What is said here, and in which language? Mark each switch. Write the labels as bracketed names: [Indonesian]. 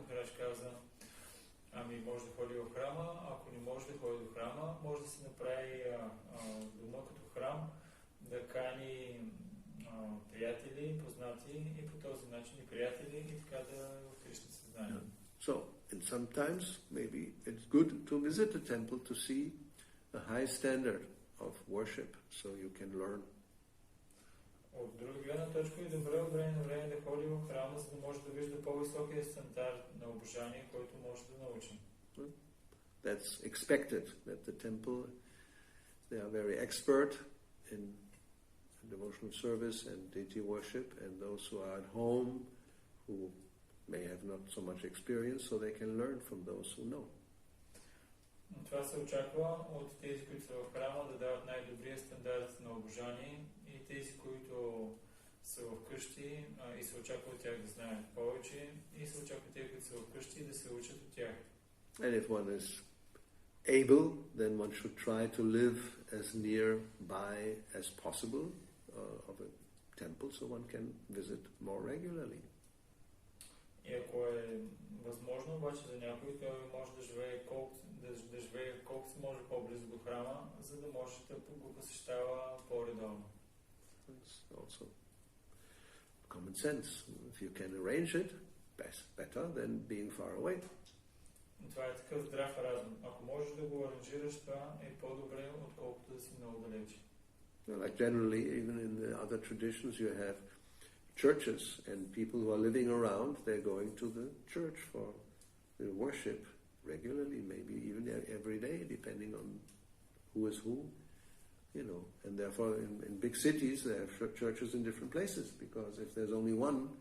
[Bulgarian] Махарадж каза, може да ходи в храма, ако не може да ходи до храма, може да се направи дома като храм, да кани приятели, познати и по този начин и приятели и така да в Кришна съзнание. [English] So, and sometimes maybe it's good to visit a temple to see a high standard of worship, so you can learn. [Bulgarian] От друга гледна точка е добре от време на време да ходи в храма, за да може да вижда по-високия стандарт на обожание, който може да научи. [English] That's expected, that the temple, they are very expert in devotional service and deity worship, and those who are at home, who may have not so much experience, so they can learn from those who know. [Bulgarian] Това се очаква от тези, които са в храма, да дават най-добрия стандарт на обожание и тези, които са в къщи и се очаква от тях да знаят повече и се очаква тези, които са в къщи да се учат от тях. [English] And if one is able, then one should try to live as nearby as possible of a temple, so one can visit more regularly. [Bulgarian] И ако е възможно, обаче за някой, той може да живее колкото се може по-близо до храма, за да може да го посещава по-редовно. [English] It's also common sense. If you can arrange it, better than being far away. [Bulgarian] Това е такъв здрав разум. Ако можеш да го аранжираш, това е по-добре, отколкото да си много далече. [English] Like generally, even in the other traditions, you have churches and people who are living around, they're going to the church for the worship regularly, maybe even every day, depending on who is who, and therefore in big cities there are churches in different places, because if there's only one,